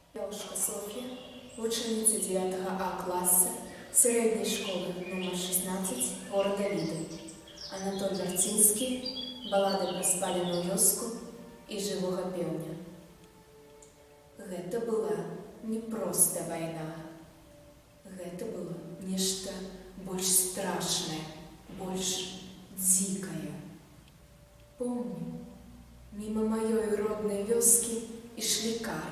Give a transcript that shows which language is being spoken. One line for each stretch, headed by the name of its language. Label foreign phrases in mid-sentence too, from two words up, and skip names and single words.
Russian: Яушка Софья, ученица 9 А класса средней школы номер 16 города Лиды. Анатоль Вартинский, балады про спаленую вёску и живого пеўня.
Belarusian: Гэта была не проста вайна. Гэта было нешта больш страшнае, больш дзікае. Помню, мимо маёй роднай вёскі ішлі карнікі.